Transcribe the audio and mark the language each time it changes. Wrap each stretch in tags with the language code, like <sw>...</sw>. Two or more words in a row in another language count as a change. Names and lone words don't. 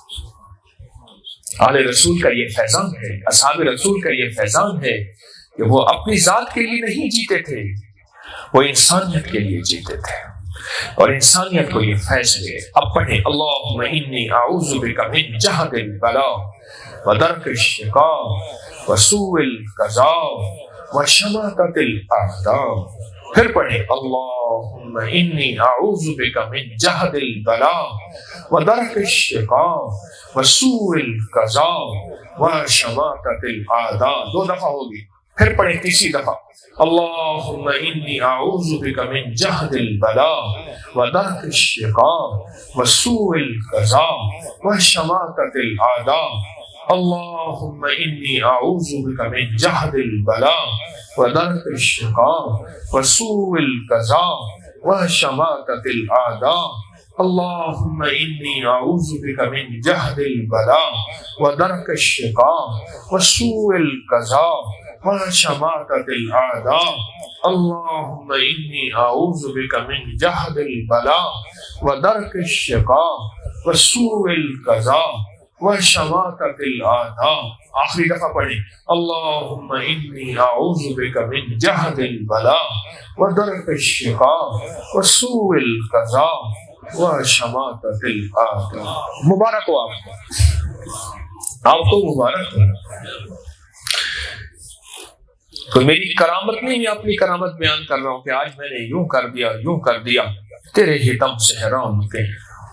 <ur>آل رسول کا یہ فیضان ہے، اصحاب رسول کا یہ فیضان ہے کہ وہ اپنی ذات کے لیے نہیں جیتے تھے، وہ انسانیت کے لیے جیتے تھے، اور انسانیت کو یہ فیض ہے۔ اب پڑھیں</ur> <ar>اللہم انی اعوذ بک من جہد البلاء و درک الشقاء و سوء القضاء و شماتت الاعداء۔</ar> <ur>پھر پڑھیں</ur> <ar>اللہم انی اعوذ بک من جہد البلاء و درک الشقاء و سوء القضاء و شماتت الاعداء۔</ar> <ur>دو دفعہ ہوگی، پھر پڑھیں تیسری دفعہ</ur> <ar>اللہم انی اعوذ بک من جہد البلاء و درک الشقاء و سوء القضاء و شماتت الاعداء۔ اللہم انی اعوذ بک من جہد البلاء و درک الشقاء و سوء القضاء و شماتت الاعداء۔ اللہم انی اعوذ بک من جہد البلاء و درک الشقاء و سوء القضاء و شماتت الاعداء۔ اللہم انی اعوذ بک من جہد البلاء و درک الشقاء و سوء القضاء و شماتت الاعداء۔</ar> <ur>آخری دفعہ پڑھیں</ur> <ar>اللہم انی اعوذ بک من جہد البلاء و درک الشقاء و سوء القضاء و شماتت الاعداء۔</ar> <ur>مبارک ہو آپ کو، آپ کو مبارک ہو۔ کوئی میری کرامت نہیں، میں اپنی کرامت بیان کر رہا ہوں کہ آج میں نے یوں کر دیا، یوں کر دیا، تیرے ہی دم سے حیران ہوتے ہیں۔</ur>